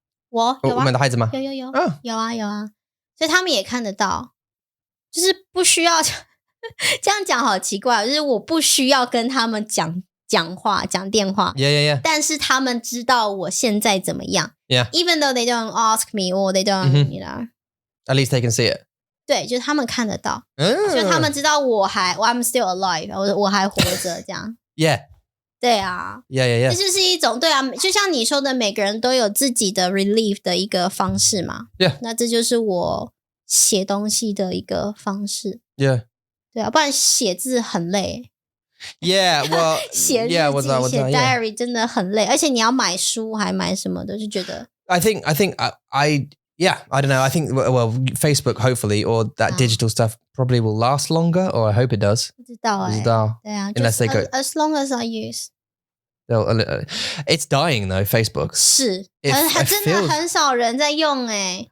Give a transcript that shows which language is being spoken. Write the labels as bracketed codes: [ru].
[zh] 我有啊，我们的孩子吗？有有啊，所以他们也看得到，就是不需要这样讲好奇怪，就是我不需要跟他们讲话讲电话 [en] Yeah. [zh] 但是他们知道我现在怎么样 [en] Yeah. Even though they don't ask me or they don't At least they can see it. [zh] 对，就是他们看得到，所以他们知道 [en] I'm still alive， [zh] 我还活着这样。 [en] Yeah. [zh] 对啊。 [en] Yeah. [zh] 这就是一种对啊，就像你说的，每个人都有自己的 relief 的一个方式嘛。 [en] Yeah. [zh] 那这就是我写东西的一个方式。 [en] Yeah. [zh] 对啊，不然写字很累。 [en] Yeah, well, [zh] 写日记、写 diary 真的很累，而且你要买书还买什么的，就觉得。 [en] I think Yeah, I don't know. I think, well, Facebook hopefully, or that digital stuff probably will last longer, or I hope it does. [zh] 不知道欸。不知道。对啊 [en] Unless they go. As long as I use. It's dying though, Facebook. [zh] 是， [en] It [zh] 真的很少人在用欸。